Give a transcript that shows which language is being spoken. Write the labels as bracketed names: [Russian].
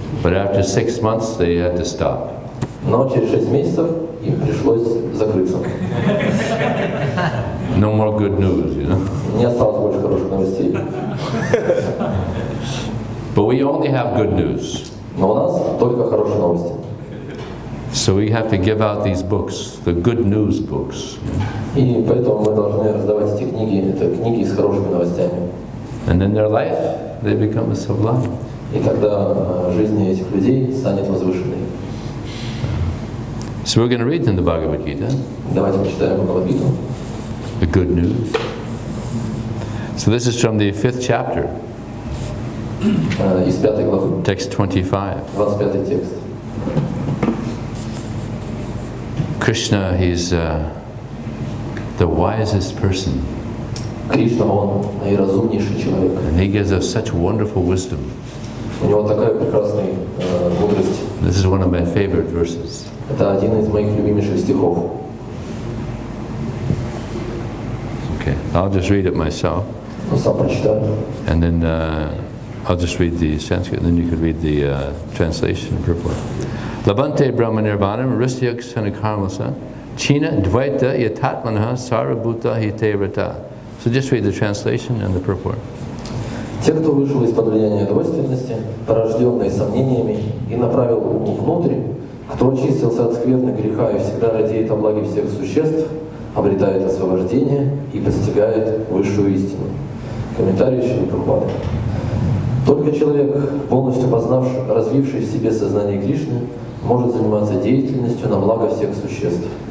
[English] But after 6 months, they had to stop. [Russian] Но через 6 месяцев им пришлось закрыться. [English] No more good news, you know. [Russian] Не осталось больше хороших новостей. [English] But we only have good news. [Russian] Но у нас только хорошие новости. [English] So we have to give out these books, the good news books. [Russian] И поэтому мы должны раздавать эти книги, это книги с хорошими новостями. [English] And in their life, they become sublime. [Russian] И тогда жизнь этих людей станет возвышенной. [English] So we're going to read in the Bhagavad Gita, [Russian] Давайте почитаем Бхагавад-гиту. [English] the good news. So this is from the 5th chapter, [Russian] Из 5 главы, [English] text 25. [Russian] 25 текст. [English] Krishna, he's the wisest person, [Russian] Кришна, он наиразумнейший человек. [English] and he gives us such wonderful wisdom. [Russian] У него такая прекрасная мудрость. [English] This is one of my favorite verses. [Russian] Это один из моих любимейших стихов. [English] Okay, I'll just read it myself, [Russian] Ну, сам прочитаю. [English] and then I'll just read the Sanskrit, and then you could read the translation purport. [Sanskrit] Labante Brahma Nirvanam Risyak Sanakarmasa China Dvaita Yatatmanaha Sarabhuta Hitevrata. [English] So just read the translation and the purport. [Russian] Те, кто вышел из-под влияния двойственности, порожденные сомнениями, и направил ум внутрь, кто очистился от скверны греха и всегда радеет о благе всех существ, обретает освобождение и постигает высшую истину. Комментарий еще не Прабхупады. Только человек, полностью познавший, развивший в себе сознание Кришны, может заниматься деятельностью на благо всех существ.